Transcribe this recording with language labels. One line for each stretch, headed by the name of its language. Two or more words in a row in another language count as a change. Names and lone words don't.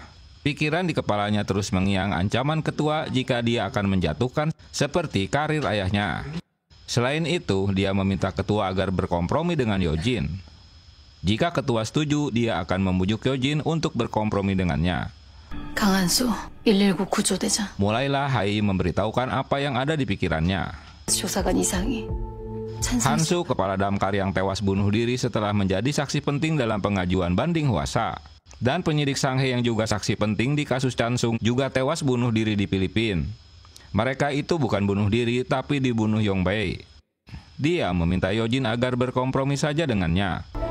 Indonesian: Pikiran di kepalanya terus mengiang ancaman ketua jika dia akan menjatuhkan seperti karir ayahnya. Selain itu, dia meminta ketua agar berkompromi dengan Yojin. Jika ketua setuju, dia akan membujuk Yojin untuk berkompromi dengannya.
Korean: 강한수, 119 구조대장.
Indonesian: Mulailah Hai memberitahukan apa yang ada di pikirannya.
Korean: 조사관 이상희.
Indonesian: Hansu, kepala damkar yang tewas bunuh diri setelah menjadi saksi penting dalam pengajuan banding Hwasa. Dan penyidik Sang-hye yang juga saksi penting di kasus Chansung juga tewas bunuh diri di Filipina. Mereka itu bukan bunuh diri, tapi dibunuh Yongbae. Dia meminta Yojin agar berkompromi saja dengannya.